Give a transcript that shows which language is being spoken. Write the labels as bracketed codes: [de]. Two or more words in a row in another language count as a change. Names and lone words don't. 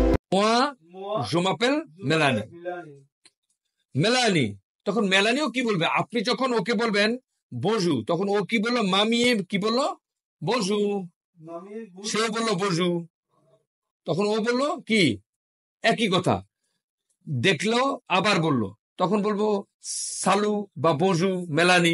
[fr] Moi, Moi, je m'appelle je মেলানি। m'appelle Milani. [bn] মেলানি, তখন মেলানিও কি বলবে? আপনি যখন ওকে বলবেন বজু, তখন ও কি বললো? মামিয়ে কি বললো? বজু। Mami, সেও [fr] bonjour. [bn] বললো বজু। তখন ও বললো কি? একই কথা। দেখলো আবার বললো, তখন বলবো সালু বা বজু মেলানি।